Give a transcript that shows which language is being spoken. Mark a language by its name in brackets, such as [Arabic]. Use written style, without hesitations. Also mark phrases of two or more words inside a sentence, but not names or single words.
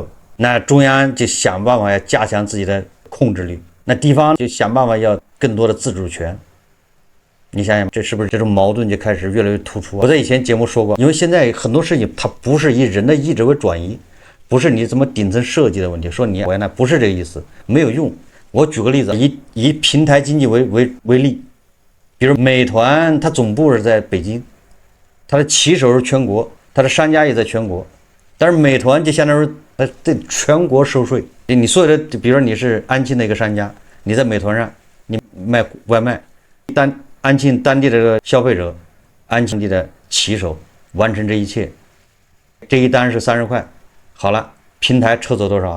[Chinese] 那中央就想辦法要加強自己的控制力，那地方就想辦法要更多的自主權。你想想，這是不是這種矛盾就開始越來越突出？我在以前節目說過，因為現在很多事情它不是以人的意志為轉移，不是你怎麼頂層設計的問題，說你原來不是這個意思，沒有用。我舉個例子，以平台經濟為例，比如美團，它總部是在北京，它的旗手是全國，它的商家也在全國，但是美團就相當於對全國收稅。你所有的，比如說你是安慶的一個商家， 你在美团上你賣外賣，安慶當地的這個消費者，安慶地的騎手完成這一切，這一單是30塊，好了，平台抽走多少？